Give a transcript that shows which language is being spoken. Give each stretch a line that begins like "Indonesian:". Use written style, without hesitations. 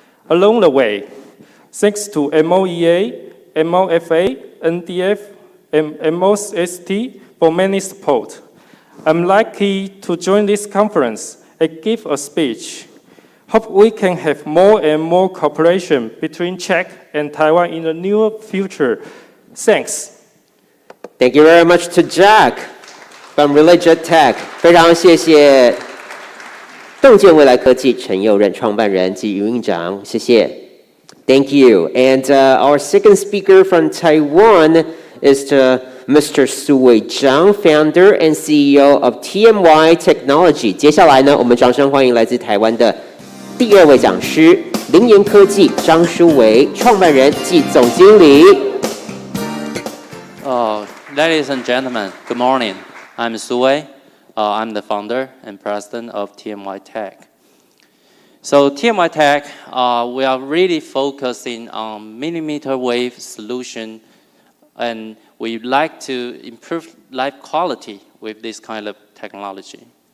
English: Along the way, thanks to MOEA, MOFA, NDF, and MOST for many support, I'm lucky to join this conference and give a speech. Hope we can have more and more cooperation between Czech and Taiwan in the near future. Thanks. Thank you very much to Jack from RelaJet Tech.
Chinese: 非常谢谢洞见未来科技陈佑任创办人及营运长，谢谢。
English: Thank you. And our second speaker from Taiwan is Mr. Su Wei Zhang, founder and CEO of TMY Technology.
Chinese: 接下来呢，我们掌声欢迎来自台湾的第二位讲师，凌研科技张书维，创办人暨总经理。
English: Ladies and gentlemen, good morning. I'm Su Wei. I'm the founder and president of TMY Tech. So TMY Tech, we are really focusing on millimeter wave solution, and we like to improve life quality with this kind of technology.